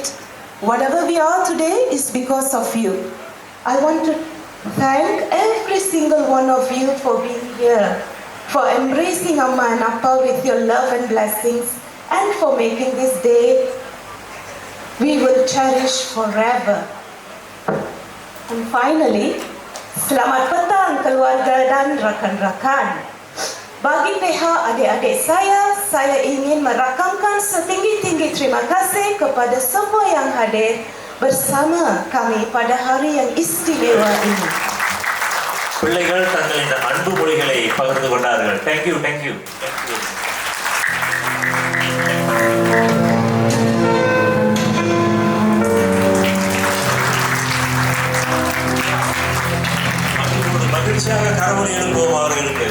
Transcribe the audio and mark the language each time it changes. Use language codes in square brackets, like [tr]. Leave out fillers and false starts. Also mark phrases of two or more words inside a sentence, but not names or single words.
[en] Whatever we are today is because of you. I want to thank every single one of you for being here, for embracing Amma and Appa with your love and blessings, and for making this day we will cherish forever. And finally, [ms] selamat petang keluarga dan rakan-rakan. Bagi pihak adik-adik saya ingin merakamkan setinggi-tinggi terima kasih kepada semua yang hadir bersama kami pada hari yang istimewa ini. [ta] பிள்ளைகள் தங்கள் இந்த அன்பு மொழிகளை பகிர்ந்து கொண்டார்கள். தேங்க்யூ. மகிழ்ச்சியாக கரவொலி எழுப்புவோம் அவர்களுக்கு.